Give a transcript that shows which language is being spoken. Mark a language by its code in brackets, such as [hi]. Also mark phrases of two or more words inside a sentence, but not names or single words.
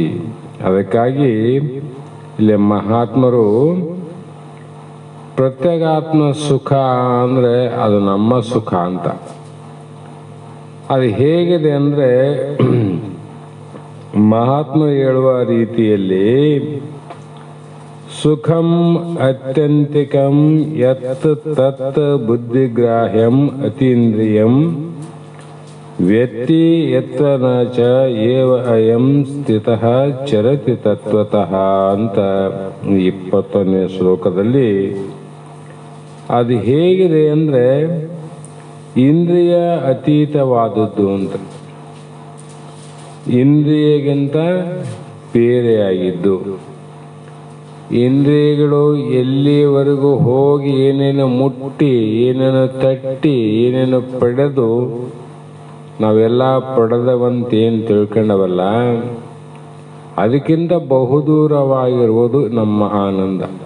[kn] ಅದಕ್ಕಾಗಿ ಇಲ್ಲಿ ಮಹಾತ್ಮರು ಪ್ರತ್ಯೇಗಾತ್ಮ ಸುಖ ಅಂದರೆ ಅದು ನಮ್ಮ ಸುಖ ಅಂತ. ಅದು ಹೇಗಿದೆ ಅಂದರೆ ಮಹಾತ್ಮರು ಹೇಳುವ ರೀತಿಯಲ್ಲಿ [sa] ಸುಖಂ ಅತ್ಯಂತಿಕಂ ಯತ್ ತತ್ ಬುದ್ಧಿಗ್ರಾಹ್ಯಂ ಅತೀಂದ್ರಿಯಂ ವ್ಯಕ್ತಿ ಯತ್ರ ನ ಚ ಏವ ಅಯಂ ಸ್ಥಿತಃ ಚರತಿ ತತ್ವತಃ [kn] ಅಂತ 20ನೇ ಶ್ಲೋಕದಲ್ಲಿ ಅದು ಹೇಗಿದೆ ಅಂದರೆ ಇಂದ್ರಿಯ ಅತೀತವಾದದ್ದು ಅಂತ, ಇಂದ್ರಿಯಗಿಂತ ಬೇರೆಯಾಗಿದ್ದು. ಇಂದ್ರಿಯಗಳು ಎಲ್ಲಿವರೆಗೂ ಹೋಗಿ ಏನೇನು ಮುಟ್ಟಿ, ಏನೇನು ತಟ್ಟಿ, ಏನೇನು ಪಡೆದು ನಾವೆಲ್ಲ ಪಡೆದವಂತೇನು ತಿಳ್ಕೊಂಡವಲ್ಲ, ಅದಕ್ಕಿಂತ ಬಹುದೂರವಾಗಿರುವುದು ನಮ್ಮ ಆನಂದ.